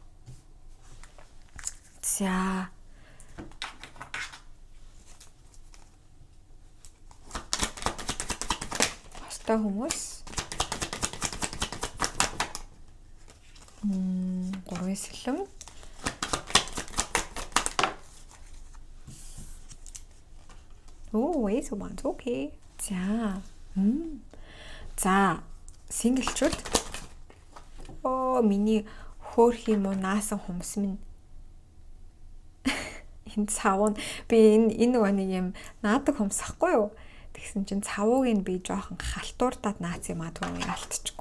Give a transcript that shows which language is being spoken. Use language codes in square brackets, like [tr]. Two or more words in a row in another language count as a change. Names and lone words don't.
[mn] За хостой хүмүүс 3 сэлэм. [en] Wait a minute. Okay. [mn] За. Синглчүүд. Миний хөөх юм уу наасан хүмүүс минь. Энэ цавуу би энэ нэг юм наадаг хүмүүс ахгүй юу? Тэгсэн чинь цавууг нь би жоохон халтуурдаад наац юм аа түн алдчихгүй.